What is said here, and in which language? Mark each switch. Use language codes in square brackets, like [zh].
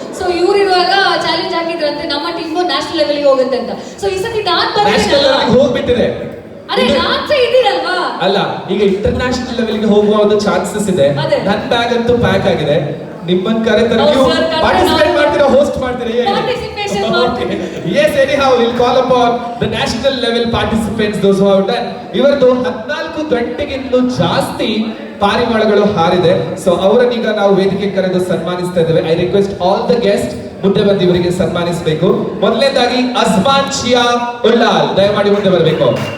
[kn] So ಇವ್ರಿರುವಾಗ challenge ಹಾಕಿದ್ರಂತೆ ನಮ್ಮ team national level ಹೋಗುತ್ತೆ ಅಂತ. ಸೊ ಈ ಸತಿ ನಾನ್ ನ್ಯಾಷನಲ್ ಲೆವೆಲ್ ಹೋಗ್ಬಿಟ್ಟಿದೆ. ಅದೇ ನಾಚೆ ಇದ್ದೀರಲ್ವಾ? ಅಲ್ಲ, ಈಗ ಇಂಟರ್ನ್ಯಾಷನಲ್ ಲೆವೆಲ್ಗೆ ಹೋಗುವ ಒಂದು ಚಾನ್ಸಸ್ ಇದೆ. ಅದೇ. ನನ್ನ ಬ್ಯಾಗ್ ಅಂತೂ ಪ್ಯಾಕ್ ಆಗಿದೆ. ನಿಮ್ಮನ್ನ ಕರೆತರ ಹೌದು ನೀವು sir, ಕರೆದ್ರೆ ಪಾರ್ಟಿಸಿಪೇಟ್ ನಾವು ಮಾಡ್ತೀರಾ, ಹೋಸ್ಟ್ ಮಾಡ್ತೀರಾ? Participation ಮಾಡ್ತೀವಿ. [en] Yes, anyhow, we'll call upon the national level participants, those who have done. [kn] ಇವರದು 14 ಗಂಟೆಗಿಂತಲೂ ಜಾಸ್ತಿ ಪಾರಿವಾಳಗಳು ಹಾರಿದೆ. ಸೊ ಅವರನ್ನೀಗ ನಾವು ವೇದಿಕೆ ಕರೆದು ಸನ್ಮಾನಿಸ್ತಾ ಇದ್ದೇವೆ. [en] I request all the guest [kn] ಮುಂದೆ ಬಂದು ಇವರಿಗೆ ಸನ್ಮಾನಿಸಬೇಕು. ಮೊದಲನೇದಾಗಿ ಅಜ್ಮಾನ್ ಶಿಯಾ ಉಲ್ಲಾಲ್ ದಯಮಾಡಿ ಮುಂದೆ ಬರಬೇಕು.